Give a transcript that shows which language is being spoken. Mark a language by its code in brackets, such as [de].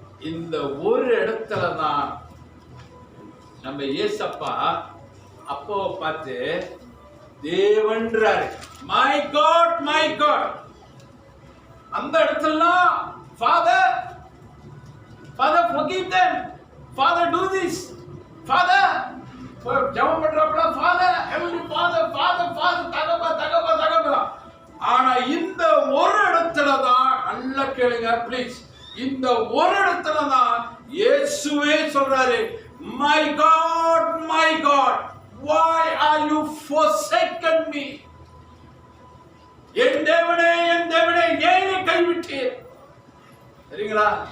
[ta] இந்த ஒரு இடத்துல தான் நம்ம ஏசப்பா அப்பாவை பார்த்து தேவன்றாரு. [en] My God. [ta] அந்த இடத்துல father [en] forgive them, father do this, father [ta] ஜெபம் பண்றப்ப ஃபாதர் [en] heavenly father [ta] தகப்பா. ஆனா இந்த ஒரு இடத்துல தான், நல்லா கேளுங்க ப்ளீஸ், இந்த ஒரு இடத்துல தான் இயேசுவே சொல்றாரு, [en] my god why are you forsaken me? [ta] என் தேவனே ஏன் கைவிட்டீர்? சரிங்களா?